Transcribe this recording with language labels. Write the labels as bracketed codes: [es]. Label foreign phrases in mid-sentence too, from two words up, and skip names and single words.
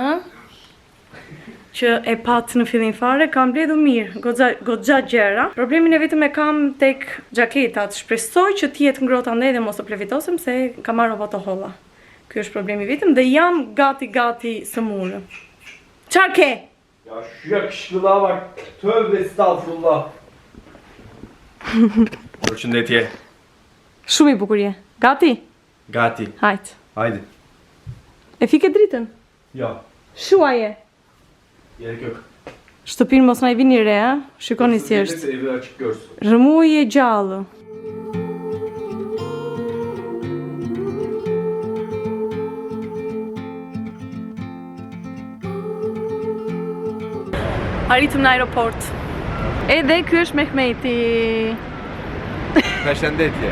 [sq] Që e pat në fillim fare, kam mbledhur mirë, goxha gjëra. Problemin e vetëm e kam tek xhaketat. Shpresoj që të jetë ngrohtë andaj dhe mos të plevitosem se kam marrë rroba të holla. Ky është problemi vetëm dhe jam gati së mulë. Çfarë ke? [tr] Ya şu yakışıklığa bak. Tövbe estağfurullah. [sq] Përshëndetje. Shumë i bukur je. Gati? Gati. Hajt. Hajde. E fike dritën? Ja. Shuaje. [tr] Gerek yok. [sq] Shtëpinë mos na I vini re, ha? Shikoni si është. [tr] Gelirse evi açık görsün. [sq] Rëmuj e gjallë. Arritëm në aeroport. Edhe ky është Mehmeti. Përshëndetje.